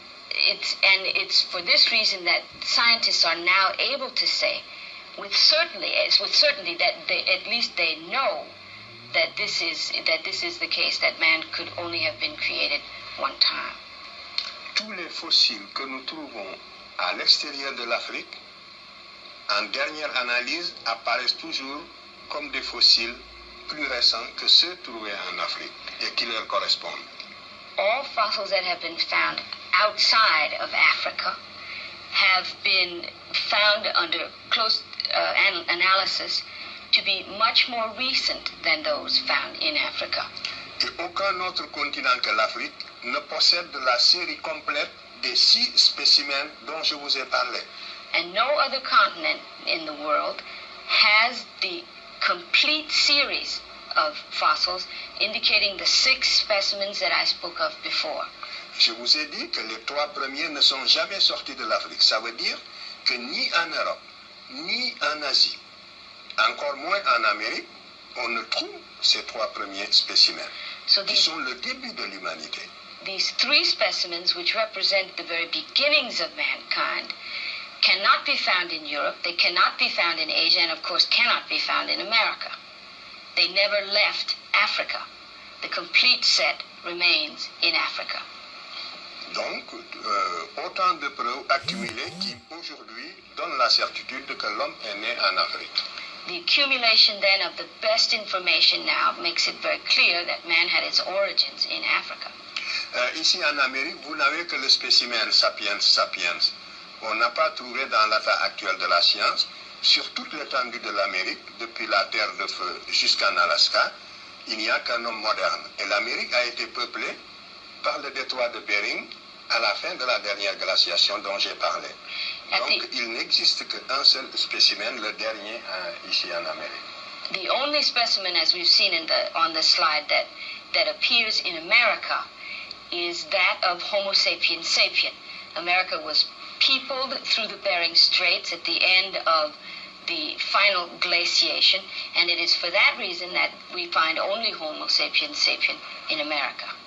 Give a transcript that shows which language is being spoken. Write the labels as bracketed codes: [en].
[en] It's for this reason that scientists are now able to say with certainty that at least they know that this is the case, that man could only have been created one time. [fr] Tous les fossiles que nous trouvons à l'extérieur de l'Afrique, en dernière analyse, apparaissent toujours comme des fossiles plus récents que ceux trouvés en Afrique et qui leur correspondent. [en] All fossils that have been found outside of Africa have been found under close analysis to be much more recent than those found in Africa. [fr] Et aucun autre continent que l'Afrique ne possède la série complète des 6 spécimens dont je vous ai parlé. [en] And no other continent in the world has the complete series of fossils indicating the 6 specimens that I spoke of before. [fr] Je vous ai dit que les 3 premiers ne sont jamais sortis de l'Afrique. Ça veut dire que ni en Europe, ni en Asie, encore moins en Amérique, on ne trouve ces 3 premiers spécimens, qui sont le début de l'humanité. [en] these three specimens, which represent the very beginnings of mankind, cannot be found in Europe, they cannot be found in Asia, and of course cannot be found in America. They never left Africa. The complete set remains in Africa. [fr] Donc, autant de preuves accumulées qui aujourd'hui donnent la certitude que l'homme est né en Afrique. [en] The accumulation then of the best information now makes it very clear that man had its origins in Africa. [fr] Ici en Amérique, vous n'avez que le spécimen sapiens sapiens. On n'a pas trouvé dans l'état actuel de la science, sur toute l'étendue de l'Amérique, depuis la Terre de Feu jusqu'en Alaska, il n'y a qu'un homme moderne. Et l'Amérique a été peuplée par le détroit de Bering à la fin de la dernière glaciation dont j'ai parlé. Donc il n'existe qu'un seul spécimen, le dernier ici en Amérique. [en] The only specimen, as we've seen on the slide, that appears in America is that of Homo sapiens sapien. America was peopled through the Bering Straits at the end of the final glaciation, and it is for that reason that we find only Homo sapiens sapien in America.